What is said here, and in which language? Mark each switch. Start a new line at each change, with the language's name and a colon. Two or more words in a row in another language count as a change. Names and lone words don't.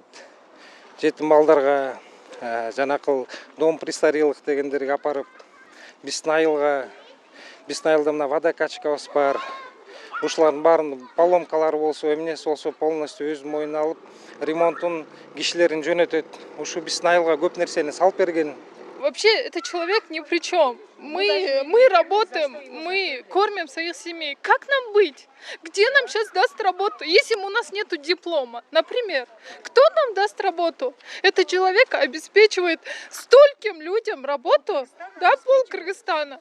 Kyrgyz: Жетим балдарга жанакыл
Russian: дом престарелых
Kyrgyz: дегендерге апарып, биздин айылга, биздин айылда мына водокачкабыз бар. Ушулардын баарын поломкалары болсо, эмнеси болсо полностью өзүнүн мойнуна алып, ремонтун кишилерин жөнөтөт. Ушу биздин айылга көп нерсени салып берген.
Russian: Вообще, этот человек ни при чем. Мы работаем, мы кормим своих семей. Как нам быть? Где нам сейчас даст работу, если у нас нет диплома? Например, кто нам даст работу? Этот человек обеспечивает стольким людям работу, да, пол Кыргызстана.